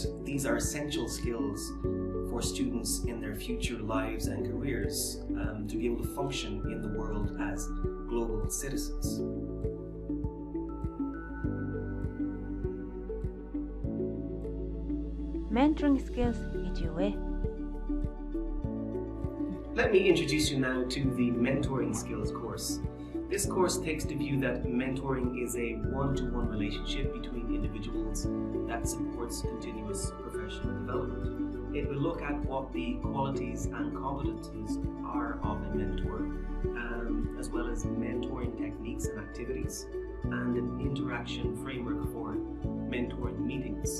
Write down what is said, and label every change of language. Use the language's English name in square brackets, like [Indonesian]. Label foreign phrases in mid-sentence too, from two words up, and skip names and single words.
[English] These are essential skills for students in their future lives and careers to be able to function in the world as global citizens. Mentoring skills [Mongolian] гэж юу вэ? [English] Let me introduce you now to the Mentoring Skills course. This course takes the view that mentoring is a one-to-one relationship between individuals that supports continuous professional development. It will look at what the qualities and competencies are of a mentor, as well as mentoring techniques and activities, and an interaction framework for mentoring meetings.